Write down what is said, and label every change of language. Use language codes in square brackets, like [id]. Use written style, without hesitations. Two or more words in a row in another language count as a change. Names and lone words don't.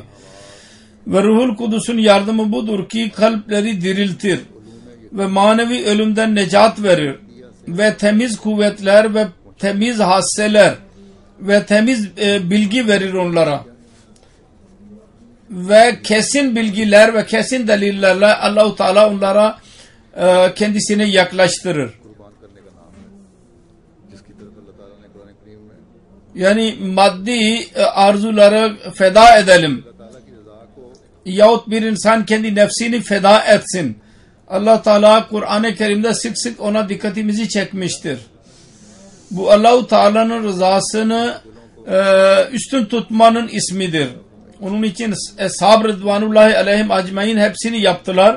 [tr] Ve Ruhul Kudüs'ün yardımı budur ki kalpleri diriltir ve manevi ölümden necat verir ve temiz kuvvetler ve temiz hasseler ve temiz bilgi verir onlara. Ve kesin bilgiler ve kesin delillerle Allah-u Teala onlara kendisine yaklaştırır. [ur] قربان کرنے کا نام ہے جس کی طرف اللہ تعالیٰ نے قرآن کریم میں [tr] Yani maddi arzuları feda edelim. [ur] اللہ تعالیٰ کی رضا کو [tr] Yahut bir insan kendi nefsini feda etsin. Allah Teala Kur'an-ı Kerim'de sık sık ona dikkatimizi çekmiştir. Bu Allah-u Teala'nın rızasını üstün tutmanın ismidir. Onun için Eshab [ar] رضوان الله عليهم أجمعين [tr] hepsini yaptılar.